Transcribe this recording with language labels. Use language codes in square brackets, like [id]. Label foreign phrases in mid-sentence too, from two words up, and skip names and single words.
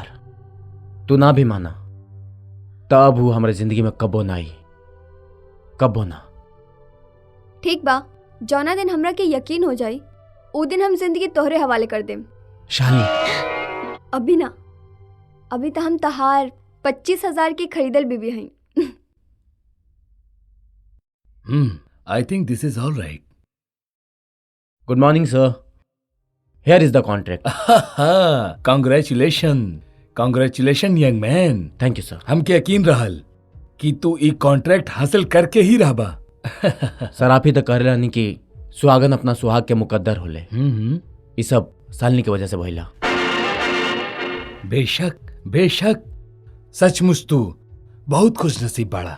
[bho] तू ना भी माना तब वो हमारे जिंदगी में कबो ना आई, कबो ना। ठीक बा, जौना दिन हमरा के यकीन हो जाई उ दिन हम जिंदगी तोहरे हवाले कर देम। शालिनी, अभी ना, अभी तो हम तहार 25,000 की खरीदल बीबी हई। [en] I think this is all right. good morning sir, here is the contract. congratulation young man. thank you sir. [bho] हमके यकीन रहल कि तू ई कॉन्ट्रैक्ट हासिल करके ही रहबा। सर आप ही तो कह रहे कि सुहागन अपना सुहाग के मुकद्दर होले। ये सब शालिनी की वजह से भइला। बेशक बेशक, सचमुच तू बहुत खुश नसीब बाड़ा।